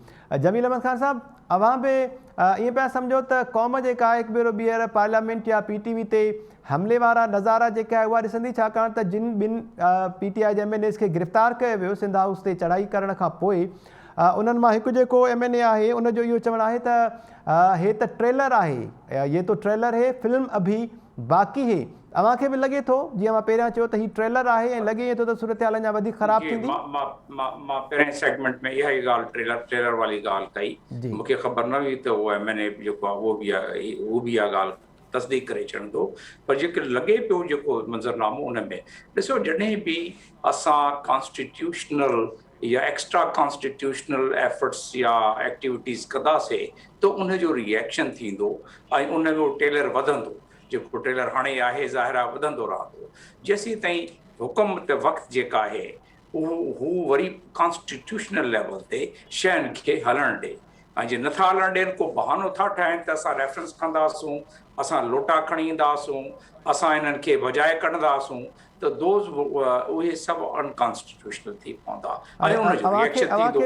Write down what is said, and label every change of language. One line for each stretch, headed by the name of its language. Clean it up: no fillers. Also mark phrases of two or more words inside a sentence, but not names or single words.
Sindhi: जमील अहमद ख़ान साहब, अवां बि ईअं पिया सम्झो त क़ौम जेका आहे हिकु भेरो ॿीहर पार्लियामेंट या PTV ते हमले वारा नज़ारा जेका आहे उहा ॾिसंदी, छाकाणि त जिन ॿिनि PTI जे MNAs खे गिरफ़्तार कयो वियो सिंध हाउस ते चढ़ाई करण खां पोइ, उन्हनि मां हिकु जेको MNA आहे उनजो इहो चवणु आहे त हे त ट्रेलर आहे,
Hindi: ये तो ट्रेलर है, फिल्म अभी बाक़ी है।
Sindhi: अव्हांखे बि लॻे थो जीअं मां पहिरियां चयो त ही ट्रेलर आहे ऐं लॻे थो त सूरत हाल अञा वधीक ख़राब थींदी? मां पहिरें सेगमेंट में इहा ई ॻाल्हि ट्रेलर वारी ॻाल्हि कई। मूंखे ख़बर न हुई त उहो MNA जेको आहे उहो बि इहा ॻाल्हि तस्दीक करे छॾंदो, पर जेके लॻे पियो जेको मंज़रनामो उन में ॾिसो, जॾहिं बि असां कॉन्स्टिट्यूशनल या
English: extra constitutional efforts
Sindhi: या एक्टिविटीज़ कंदासीं त उनजो रिएक्शन थींदो ऐं उनजो टेलर वधंदो। जेको टेलर हाणे आहे ज़ाहिर आहे वधंदो रहंदो जेसीं ताईं हुकूमत वक़्तु जेका आहे हू वरी
English: constitutional level
Sindhi: ते शयुनि खे हलणु ॾे। ऐं जे नथा हलणु ॾियनि, को बहानो था ठाहिनि त असां रेफरेंस कंदासूं, असां लोटा खणी ईंदासूं, असां इन्हनि खे बजाए कढंदासूं, त दोज़ उहे सभु अनकॉन्स्टिट्यूशनल थी पवंदा ऐं उनजो रिएक्शन थींदो।